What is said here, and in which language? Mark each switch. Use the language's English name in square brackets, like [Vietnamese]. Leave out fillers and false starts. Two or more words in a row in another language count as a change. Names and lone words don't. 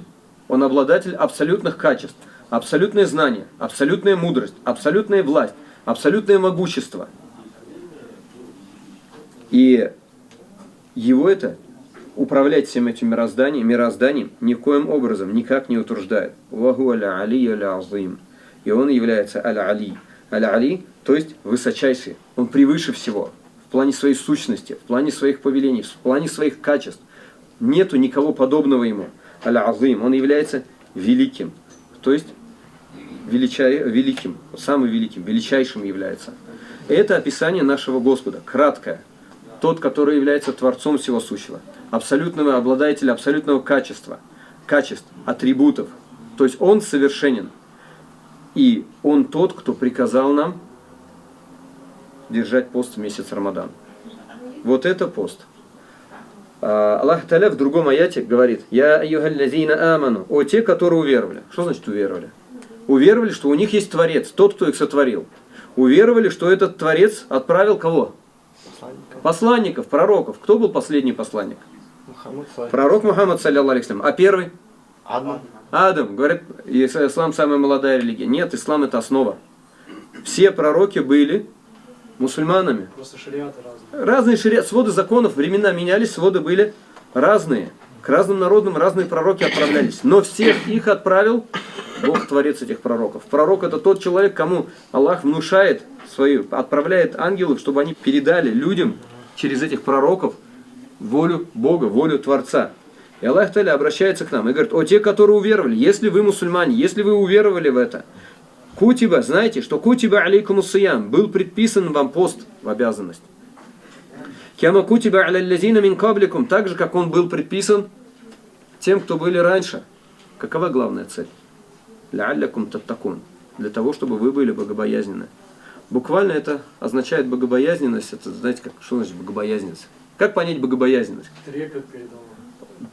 [Russian] Он обладатель абсолютных качеств, абсолютное знание, абсолютная мудрость, абсолютная власть, абсолютное могущество. И его это управлять всем этим мирозданием никоим образом никак не утруждает. [Arabic] وهو العلي العظيم. [Russian] И он является аля-али. Аля-али, то есть высочайший. Он превыше всего. В плане своей сущности, в плане своих повелений, в плане своих качеств. Нету никого подобного ему. Аля-азим. Он является великим. То есть великим, самым великим, величайшим является. Это описание нашего Господа, краткое. Тот, который является Творцом всего сущего, абсолютного обладателя абсолютного качества, качеств, атрибутов. То есть Он совершенен. И Он тот, кто приказал нам держать пост в месяц Рамадан. Вот это пост. [Arabic] الله تعالى [Russian] в другом аяте говорит: [Arabic] «يا أيها الذين آمنوا». [Russian] О, те, которые уверовали. Что значит уверовали? Уверовали, что у них есть Творец, тот, кто их сотворил. Уверовали, что этот Творец отправил кого? Посланников, пророков. Кто был последний посланник? Пророк Мухаммад, [Arabic] صلى الله عليه وسلم. [Russian] А первый? Адам. Говорят, ислам самая молодая религия. Нет, ислам это основа. Все пророки были мусульманами. Просто шариаты разные. Разные шариаты, своды законов, времена менялись, своды были разные. К разным народам разные пророки отправлялись. Но всех их отправил Бог, Творец этих пророков. Пророк это тот человек, кому Аллах внушает отправляет ангелов, чтобы они передали людям через этих пророков волю Бога, волю Творца. И [Arabic] الله تعالى [Russian] обращается к нам и говорит: о, те, которые уверовали, если вы мусульмане, если вы уверовали в это, кутиба, знаете, что [Arabic] كتب عليكم الصيام, [Russian] был предписан вам пост в обязанность. [Arabic] كما كتب على الذين من قبلكم, [Russian] так же, как он был предписан тем, кто были раньше. Какова главная цель? [Arabic] لعلكم تتقون, [Russian] для того, чтобы вы были богобоязненны. Буквально это означает богобоязненность. Это, знаете, что значит богобоязненность? Как понять богобоязненность? Трепет перед Аллахом.